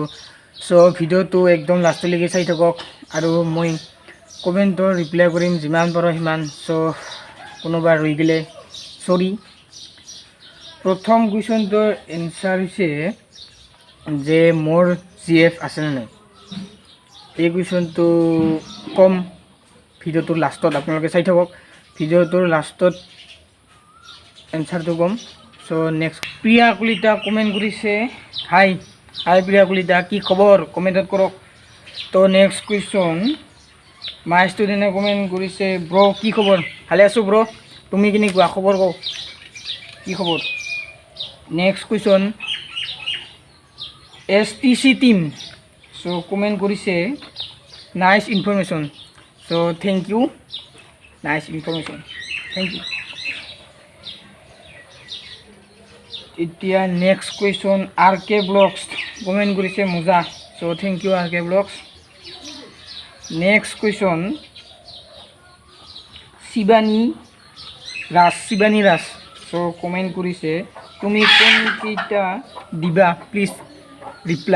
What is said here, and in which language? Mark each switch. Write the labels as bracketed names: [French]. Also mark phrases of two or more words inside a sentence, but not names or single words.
[Assamese] ছো ভিডিঅ' একদম লাষ্টলৈকে চাই থাকক আৰু মই কমেণ্টৰ ৰিপ্লাই কৰিম যিমান পাৰো সিমান। ছো কোনোবা ৰৈ গ'লে ছৰী। প্ৰথম কুৱেশ্যনটোৰ এন্সাৰ হৈছে যে মোৰ জিএফ আছে নে নাই। এই কুৱেশ্যনটো কম ভিডিঅ'টোৰ লাষ্টত আপোনালোকে চাই থাকক। ভিডিঅ'টোৰ লাষ্টত এনসাৰটো কম। সো নেক্সট প্ৰিয়া কলিতা কমেন্ট কৰিছে, [English] hi hi [Assamese] প্ৰিয়া কলিতা, কি খবৰ কমেন্টত কৰক। তো [English] next question [Assamese] মাই ষ্টুডেণ্টে কমেন্ট কৰিছে, ব্ৰ কি খবৰ, ভালে আছো ব্ৰ, তুমি কেনেকুৱা খবৰ কও, কি খবৰ। [English] next question [Assamese] এছটিচি টিম, সো কমেন্ট কৰিছে [English] nice information. so thank you, nice information, thank you. [Assamese] এতিয়া [English] next question [Assamese] আৰ কে ব্লগছ কমেন্ট কৰিছে মজা। [English] so thank you আৰ কে ব্লগছ। next question [Assamese] শিবানী ৰাজ, সো কমেন্ট কৰিছে তুমি কোনকেইটা দিবা [English] please reply.